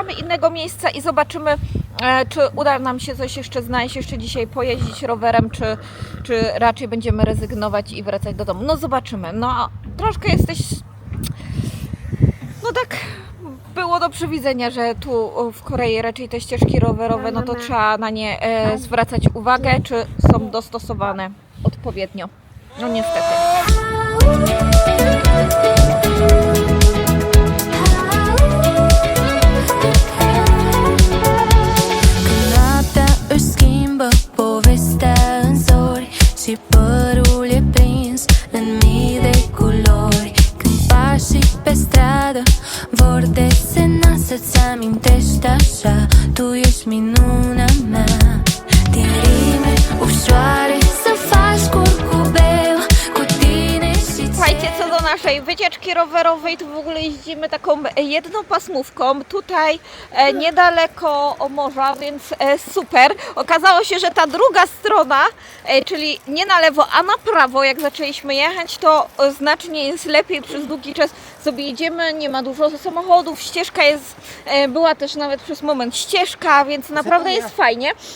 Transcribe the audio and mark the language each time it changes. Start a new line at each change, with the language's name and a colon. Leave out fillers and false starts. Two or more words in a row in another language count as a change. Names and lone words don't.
Polish: Poszukamy innego miejsca i zobaczymy, Czy uda nam się coś jeszcze znaleźć, jeszcze dzisiaj pojeździć rowerem, czy raczej będziemy rezygnować i wracać do domu. No zobaczymy. No troszkę jesteś... No tak było do przewidzenia, że tu w Korei raczej te ścieżki rowerowe, no to trzeba na nie zwracać uwagę, czy są dostosowane odpowiednio. No niestety.
Romanian: Schimbă povestea în zori și părul e prins în mii de culori. Când pașii pe stradă vor desena să-ți amintești așa, tu ești minunea mea. Din rime ușoare să faci curcubeu cu tine și
Polish: Słuchajcie, co do naszej wycieczki rowerowej, to w ogóle jeździmy taką jedną pasmówką, tutaj niedaleko morza, więc super. Okazało się, że ta druga strona, czyli nie na lewo, a na prawo, jak zaczęliśmy jechać, to znacznie jest lepiej, przez długi czas sobie jedziemy, nie ma dużo samochodów, ścieżka jest, była też nawet przez moment ścieżka, więc naprawdę jest fajnie.